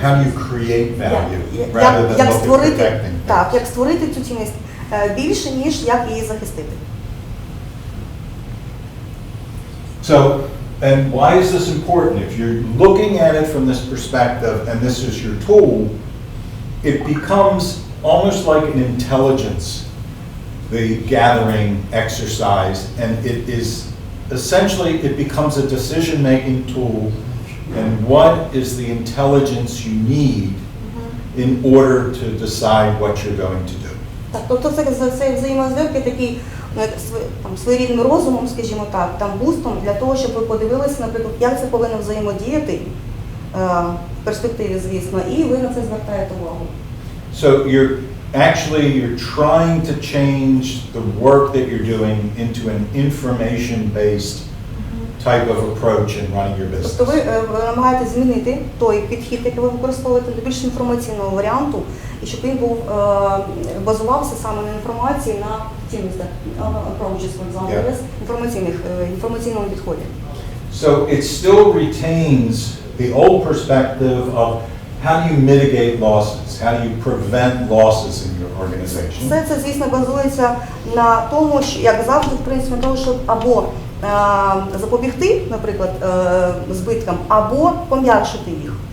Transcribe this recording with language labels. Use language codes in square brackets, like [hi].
[en] How do you create value rather than look at protecting things? [uk] Так, як створити цю цінність більше, ніж як її захистити. [en] So, and why is this important? If you're looking at it from this perspective and this is your tool, it becomes almost like an intelligence, the gathering exercise, and it is essentially, it becomes a decision-making tool, and what is the intelligence you need in order to decide what you're going to do. [uk] Так, тобто це взаємозв'язок є такий своєрідним розумом, скажімо так, там бустом для того, щоб ви подивилися, наприклад, як це повинно взаємодіяти в перспективі, звісно, і ви на це звертаєте увагу. [en] So you're trying to change the work that you're doing into an information-based type of approach in running your business. [uk] Тобто ви намагаєтесь змінити той підхід, який ви використовуєте, до більш інформаційного варіанту, і щоб він був базувався саме на інформації, на цінностях, [en] approaches, for example, [uk] інформаційному підході. [en] So it still retains the old perspective of how do you mitigate losses, how do you prevent losses in your organization. [uk] Все це, звісно, базується на тому, що, як завжди, в принципі, на тому, щоб або запобігти, наприклад, збиткам, або пом'якшити їх.